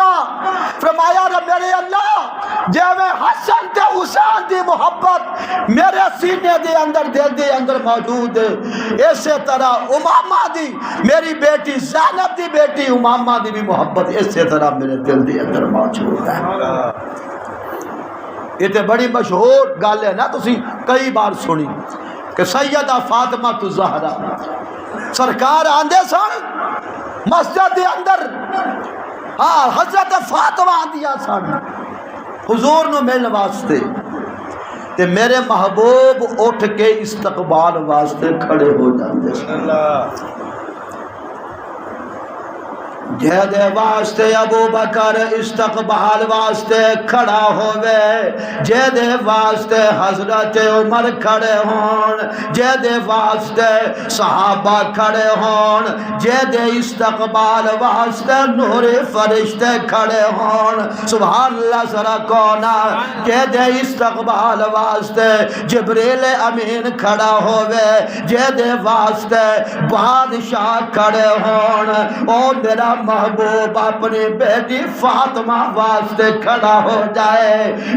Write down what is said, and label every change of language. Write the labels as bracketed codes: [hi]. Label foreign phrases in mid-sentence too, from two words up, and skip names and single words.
[pa] فرمایا میرے اللہ جے میں حسن تے حسین دی محبت میرے سینے دے اندر دل دے اندر موجود ہے اسی طرح امامہ دی میری بیٹی زینب دی بیٹی امامہ دی بھی محبت اسی طرح میرے دل دے اندر موجود ہے. یہ تے بڑی مشہور گل ہے نا تسی کئی بار سنی کہ سیدہ فاطمہ الزہرا سرکار آندے سن مسجد دے اندر ہاں حضرت فاطمہ آندیا سن حضور نو ملن واسطے تے میرے محبوب اٹھ کے استقبال واسطے کھڑے ہو جاندے سن. جے دے واسطے ابو بکر استقبال واسطے کھڑا ہوئے جے دے واسطے حضرت عمر کھڑے ہون جے دے واسطے صحابہ کھڑے ہون جے دے استقبال واسطے نور فرشتے کھڑے ہون. سبحان اللہ ذرا کونا جے دے استقبال واسطے جبریل امین کھڑا ہوئے جے دے واسطے بادشاہ کھڑے ہون او میرا محبوب اپنی بیٹی فاطمہ واسطے کھڑا ہو جائے